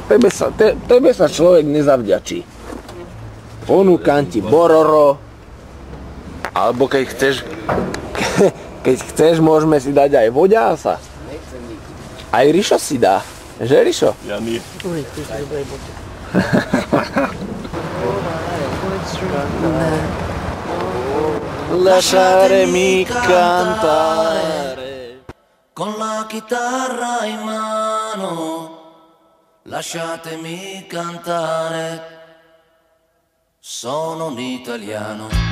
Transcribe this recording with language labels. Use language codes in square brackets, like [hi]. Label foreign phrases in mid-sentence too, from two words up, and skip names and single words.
[sk] Tebe sa človek nezavďačí. Ponúkam ti bororo. Alebo keď chceš, môžeme si dať aj voďása. Aj Rišo si dá. Že, Rišo? Ja nie. [it] Lasciarmi cantare. Con la chitarra in mano, lasciatemi cantare, sono un italiano.